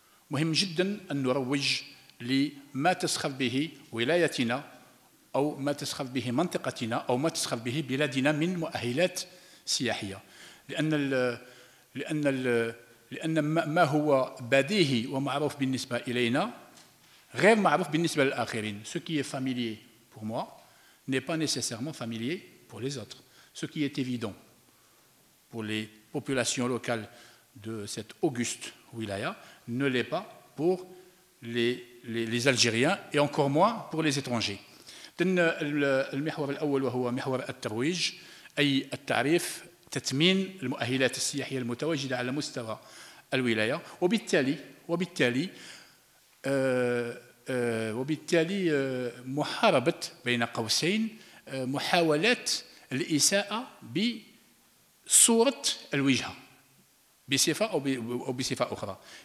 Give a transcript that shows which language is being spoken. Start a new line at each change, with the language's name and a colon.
Arabic: مهم جدا أن نروج لما تسخر به ولايتنا أو ما تسخر به منطقتنا أو ما تسخر به بلادنا من مؤهلات سياحية، لأن ما هو بديهي ومعروف بالنسبة إلينا غير معروف بالنسبة للآخرين.
French: Ce qui est familier pour moi n'est pas nécessairement familier pour les autres. Ce qui est évident pour les populations locales de cette auguste wilaya ne l'est pas pour les Algériens et encore moins pour les étrangers.
Arabic: المحور الأول وهو محور الترويج، أي التعريف، تثمين المؤهلات السياحية المتواجدة على مستوى الولاية، وبالتالي محاربة بين قوسين محاولات الإساءة بصورة الوجهة بصفة أو بصفة أخرى.